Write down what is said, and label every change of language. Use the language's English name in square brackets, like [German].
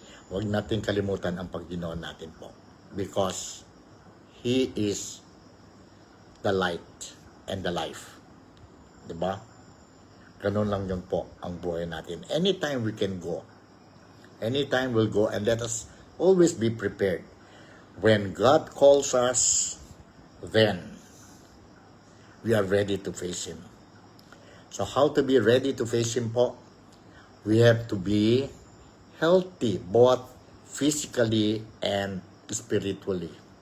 [Filipino] Huwag natin kalimutan ang Panginoon natin po. [English] Because He is the light and the life. [Filipino] Diba? Ganun lang yun po ang buhay natin. [English] Anytime we can go. Anytime we'll go, and let us always be prepared. When God calls us, then we are ready to face Him. So how to be ready to face Him po? We have to be healthy, both physically and spiritually.